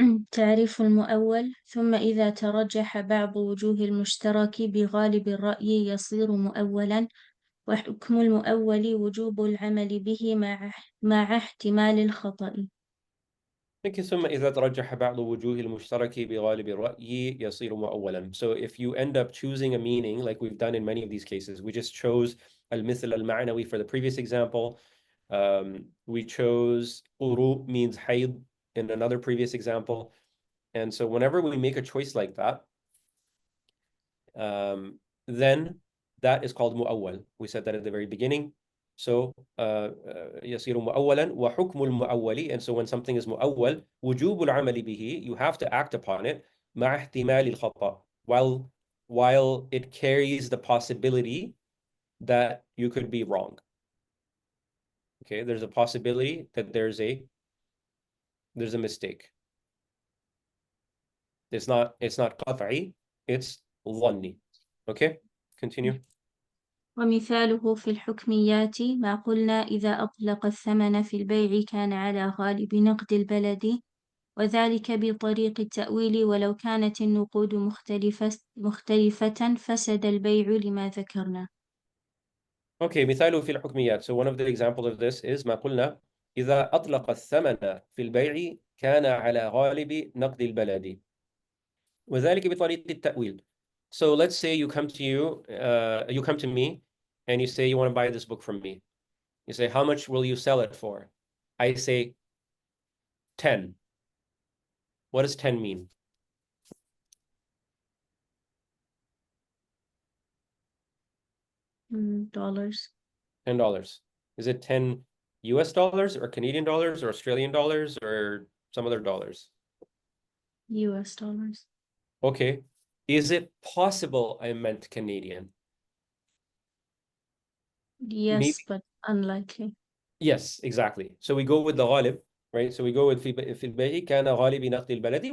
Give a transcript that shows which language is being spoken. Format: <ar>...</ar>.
<ar>تعريف المؤول ثم إذا ترجح بعض وجوه المشترك بغالب الرأي يصير مؤولا وحكم المؤول وجوب العمل به مع احتمال الخطأ. ثم إذا ترجح بعض وجوه المشترك بغالب الرأي يصير مؤولا.</ar> <en>So if you end up choosing a meaning, like we've done in many of these cases, we just chose al-mithl al-ma'nawi for the previous example. We chose uru means hayd in another previous example. And so whenever we make a choice like that, then that is called mu'awwal. We said that at the very beginning.</en> <ar>So يصير مؤولا وحكم المؤول.</ar> <en>And so when something is</en> <ar>مؤول وجوب العمل به,</ar> <en>you have to act upon it</en> <ar>مع احتمال الخطأ,</ar> <en>while it carries the possibility that you could be wrong. Okay, there's a possibility that there's a mistake. It's not قطعي, it's ظني. Okay, continue.</en> <ar>ومثاله في الحكميات ما قلنا إذا أطلق الثمن في البيع كان على غالب نقد البلد وذلك بطريق التأويل ولو كانت النقود مختلفة فسد البيع لما ذكرنا. Okay, مثاله في الحكميات.</ar> <en>So one of the examples of this is</en> <ar>ما قلنا إذا أطلق الثمن في البيع كان على غالب نقد البلد وذلك بطريق التأويل.</ar> <en>So let's say you come to me and you say you want to buy this book from me. You say, how much will you sell it for? I say 10. What does 10 mean? Dollars. $10. Is it 10 US dollars or Canadian dollars or Australian dollars or some other dollars? US dollars. Okay. Is it possible I meant Canadian? Yes, Maybe. but unlikely. Yes, exactly. So we go with the غالب, right? So we go with</en> <ar>في البيع كان غالب نقد البلدي.</ar>